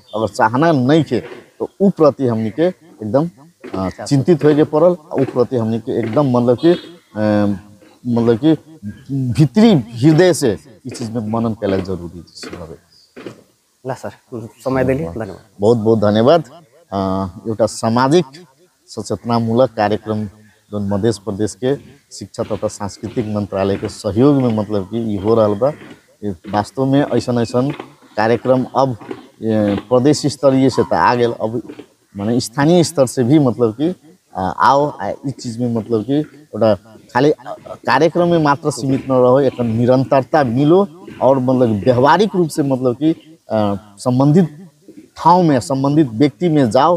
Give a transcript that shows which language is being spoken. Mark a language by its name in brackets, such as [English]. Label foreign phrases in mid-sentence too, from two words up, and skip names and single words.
[Bhojpuri] अगर चाहना नहीं के तो उ प्रति हमनी के एकदम चिंतित होए के पड़ल। उ प्रति हमनी के एकदम मतलब कि भीतरी हृदय से इस चीज में मनन कैला जरूरी है। ला सर समय दिली धन्यवाद। बहुत बहुत धन्यवाद। एउटा सामाजिक सचेतनामूलक कार्यक्रम जो मध्य प्रदेश के शिक्षा तथा सांस्कृतिक मंत्रालय के सहयोग में मतलब कि ये हो रहा बा। वास्तव में ऐसा ऐसा कार्यक्रम अब प्रदेश स्तरीय से तो आ गए, अब माने स्थानीय स्तर से भी मतलब कि आओ इस चीज में मतलब कि एउटा खाली कार्यक्रम में मात्र सीमित न रहो, एक निरंतरता मिलो और मतलब व्यवहारिक रूप से मतलब कि संबंधित ठाव में संबंधित व्यक्ति में जाओ।